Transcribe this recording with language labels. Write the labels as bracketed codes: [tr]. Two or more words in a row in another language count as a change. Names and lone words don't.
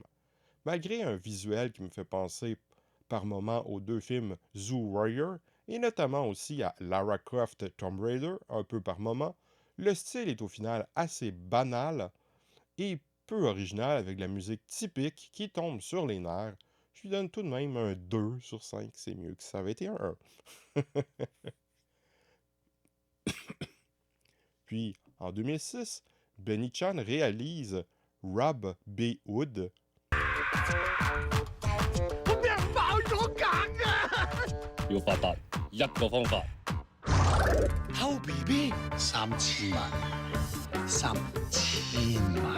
[fr] Malgré un visuel qui me fait penser par moments aux 2 films Zoo Warrior et notamment aussi à Lara Croft Tomb Raider un peu par moment, le style est au final assez banal et peu original avec la musique typique qui tombe sur les nerfs. Je lui donne tout de même un 2 sur 5, c'est mieux que ça avait été un 1. Puis, en 2006, Benny Chan réalise Rob B. Hood, [yue] 我俾人爆咗格啊！要發達一個方法，偷 BB 3000萬，3000萬。